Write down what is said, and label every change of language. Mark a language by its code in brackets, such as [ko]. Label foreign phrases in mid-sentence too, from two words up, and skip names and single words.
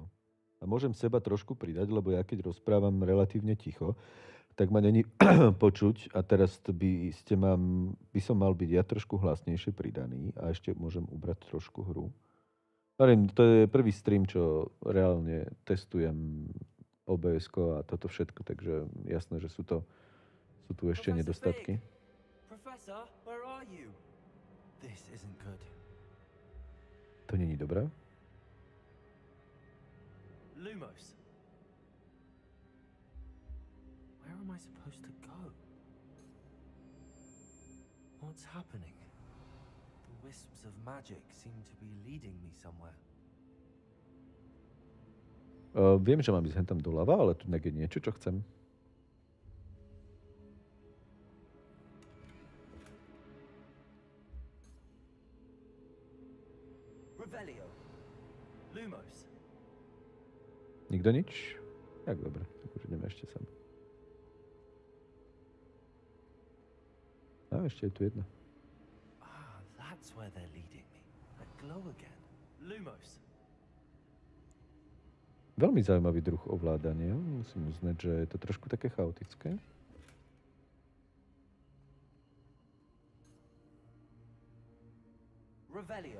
[sk] A môžem seba trošku pridať, lebo ja keď rozprávam relatívne ticho, tak ma není počuť a teraz by som mal byť ja trošku hlasnejšie pridaný a ešte môžem ubrať trošku hru. To je prvý stream, čo reálne testujem OBS-ko a toto všetko, takže jasné, že sú tu ešte nedostatky. [en] Professor, where are you? This isn't good. [sk] To není dobré? Lumos. [en] Where am I supposed to go? What's happening? The wisps of magic seem to be leading me somewhere. [sk] Viem, že mám ísť hentam doľava, ale tu je niečo, čo chcem. Revelio. Lumos. Nikto nič? Tak dobre, tak už ideme ešte sem. A ešte je tu jedna. [en] Ah, that's where they're leading me. That glow again. Lumos. [sk] Veľmi zaujímavý druh ovládania. Musím uznať, že je to trošku také chaotické. Revelio.